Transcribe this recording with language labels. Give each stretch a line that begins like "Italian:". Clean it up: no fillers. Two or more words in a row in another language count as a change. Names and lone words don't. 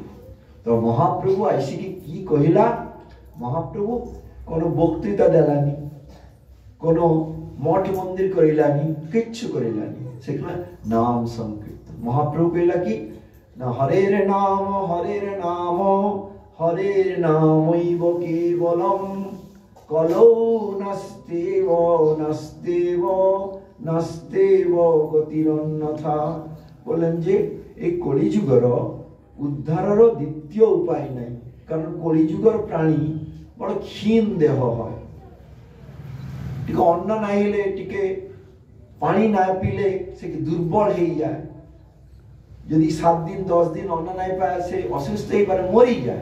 Sylheti: তো মহাপ্রভু আইসিকি কি কহিলা, মহাপ্রভু কোনো বক্তৃতা দেলানি, কোনো মঠ মন্দির করিলানি, কিচ্ছু করিলানি, সেগুলো নাম সংকীর্তন। মহাপ্রভু কহিলা কি না,
Sanskrit: হরের নাম হরের নাম হরের নামৈব কেবলম কলৌ নাস্তেব নাস্তেব নাস্তেব গতিরন্যথা।
Sylheti: বললেন যে এই কলিযুগর উদ্ধারর দ্বিতীয় উপায় নাই, কারণ কলিযুগর প্রাণী বড় ক্ষীণ দেহ হয়, টিকে অন্ন না হইলে, টিকে পানি না পিলে সে দুর্বল হয়ে যায়, যদি 7 দিন 10 দিন অন্ন নাই পায় সে অসুস্থ হয়ে পারে, মরি যায়।